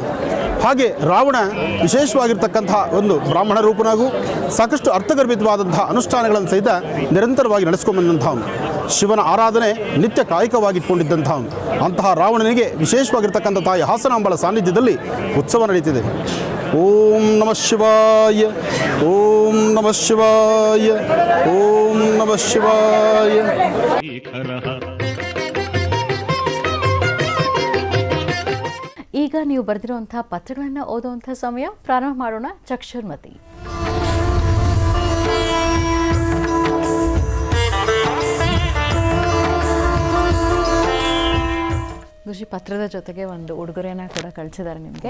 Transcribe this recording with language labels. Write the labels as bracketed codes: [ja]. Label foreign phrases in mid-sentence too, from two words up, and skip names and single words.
[kn] ಹಾಗೆ ರಾವಣ ವಿಶೇಷವಾಗಿರ್ತಕ್ಕಂತಹ ಒಂದು ಬ್ರಾಹ್ಮಣ ರೂಪನಾಗೂ ಸಾಕಷ್ಟು ಅರ್ಥಗರ್ಭಿತವಾದಂತಹ ಅನುಷ್ಠಾನಗಳನ್ನು ಸಹಿತ ನಿರಂತರವಾಗಿ ನಡೆಸ್ಕೊಂಡ್ಬಂದಂಥವನು. ಶಿವನ ಆರಾಧನೆ ನಿತ್ಯ ಕಾಯಕವಾಗಿಟ್ಕೊಂಡಿದ್ದಂಥವನು. ಅಂತಹ ರಾವಣನಿಗೆ ವಿಶೇಷವಾಗಿರ್ತಕ್ಕಂಥ ತಾಯಿ ಹಾಸನಾಂಬಳ ಸಾನ್ನಿಧ್ಯದಲ್ಲಿ ಉತ್ಸವ ನಡೀತಿದೆ. [sa] ಓಂ ನಮಃ ಶಿವಾಯ, ಓಂ ನಮಃ ಶಿವಾಯ, ಓಂ ನಮಃ ಶಿವಾಯ. [kn] ಈಗ ನೀವು ಬರೆದಿರುವಂತಹ ಪತ್ರಗಳನ್ನು ಓದುವಂತಹ ಸಮಯ. ಪ್ರಾರಂಭ ಮಾಡೋಣ. ಚಕ್ಷುರ್ಮತಿ. ಗುರುಜಿ, ಪತ್ರದ ಜೊತೆಗೆ ಒಂದು ಉಡುಗೊರೆಯನ್ನು ಕೂಡ ಕಳಿಸಿದ್ದಾರೆ ನಿಮಗೆ.